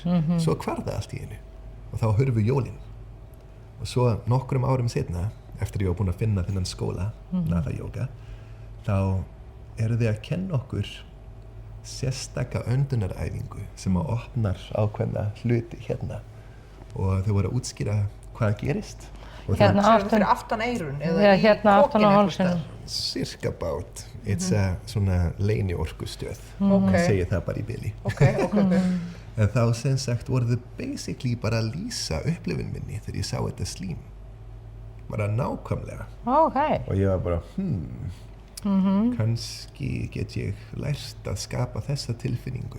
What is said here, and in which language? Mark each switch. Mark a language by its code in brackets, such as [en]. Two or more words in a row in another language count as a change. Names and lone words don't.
[is] Svo hvarf það allt í einu og þá hurfu jólin. Og svo nokkrum árum seinna, eftir ég var búinn að finna þennan skóla, Natha Yoga, þá eru þið að kenna okkur sérstaka öndunaræfingu sem að opnar ákveðna hluti hérna og þau voru að útskýra hvað gerist. Hérna fyrir aftan eyrun eða í hérna aftan á hálsinum. Cirka [en] about. It's a [is] svona leyniorkustöð. Segir það bara í bili. En þá sem sagt voru þau basically bara að lýsa upplifun minni þegar ég sá þetta slím. Bara nákvæmlega. Og ég var bara, kannski get ég lært að skapa þessa tilfinningu.